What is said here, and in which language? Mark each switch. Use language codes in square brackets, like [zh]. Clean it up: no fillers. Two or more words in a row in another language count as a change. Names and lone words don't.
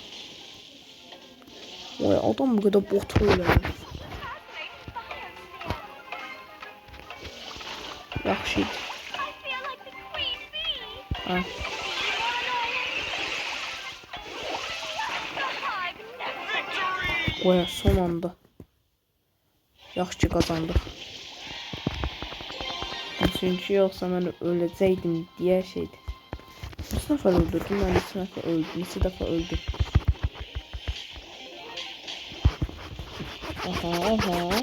[tr] Vay adam bu kadar bot öyle. [az] Yaxşı. Ha. Vay son anda. Yaxşı qazandıq. Çünki yoxsa mən öləcəkdim deyə şeydi. Bir nəfər öldürdüm, mən bir nəfər öldüm, bir dəfə öldüm. Aha.